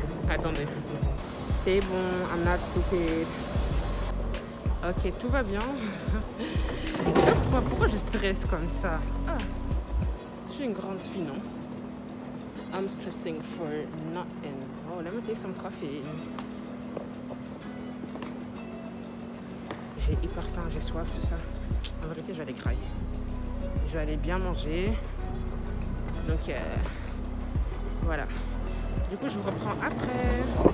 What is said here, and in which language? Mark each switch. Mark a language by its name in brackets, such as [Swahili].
[French] Attendez. C'est bon, [English] I'm not stupid. [French] Ok, tout va bien. Pourquoi je stresse comme ça? Ah, je suis une grande fille, non? [English] I'm stressing for nothing. Oh, let me take some coffee. [French] J'ai hyper faim, j'ai soif, tout ça. En vérité, je vais aller grailler. Je vais aller bien manger. Donc, voilà. Du coup, je vous reprends après.